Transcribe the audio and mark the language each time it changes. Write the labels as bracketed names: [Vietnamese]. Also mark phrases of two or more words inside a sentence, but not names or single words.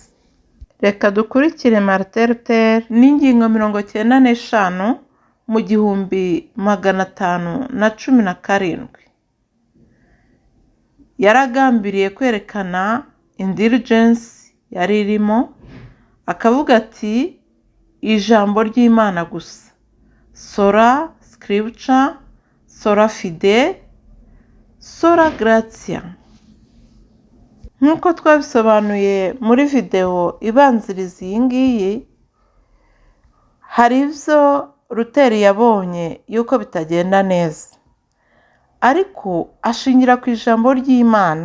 [Kinyarwanda] Reka dukurikire Martin Luther n'ingingo 95 mu 1517. Yaragambiriye kwerekana indulgence yari irimo, akavuga ati ijambo ry'Imana gusa, [Latin] sola scriptura, sola fide, sola gratia. [Kinyarwanda] Nk'uko twabisobanuye muri video ibanziriza iyi ngiyi, hari ibyo Luther yabonye yuko bitagenda neza, ariko ashingira ku ijambo ry'Imana.